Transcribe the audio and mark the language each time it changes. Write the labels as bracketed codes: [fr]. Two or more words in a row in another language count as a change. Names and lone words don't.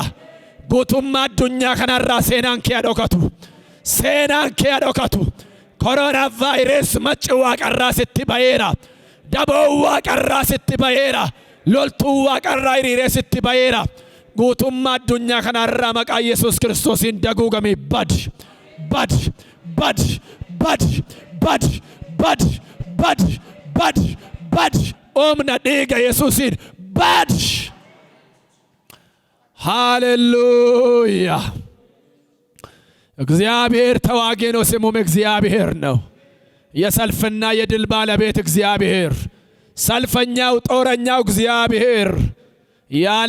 [om] Guutummaa addunyaa kanarraa seenaan kee dhokatu. Seenaan kee dhokatu. Koronaa vaayirasii macci waaqarraa sitti ba'eera. Daboon waaqarraa sitti ba'eera. Loltuun waaqarraa hiriiree sitti ba'eera. Guutummaa addunyaa kanarraa maqaa Yesuus Kiristoosiin daguugame badi, badi, badi, badi, badi, badi, badi, badi, badi. Humna dhiiga Yesuusiin badi. [am] ሃሌሉያ! እግዚአብሔር ተዋጊ ነው፣ ስሙም እግዚአብሔር ነው። የሰልፍና የድል ባለቤት እግዚአብሔር፣ ሰልፈኛው ጦረኛው እግዚአብሔር፣ ያለ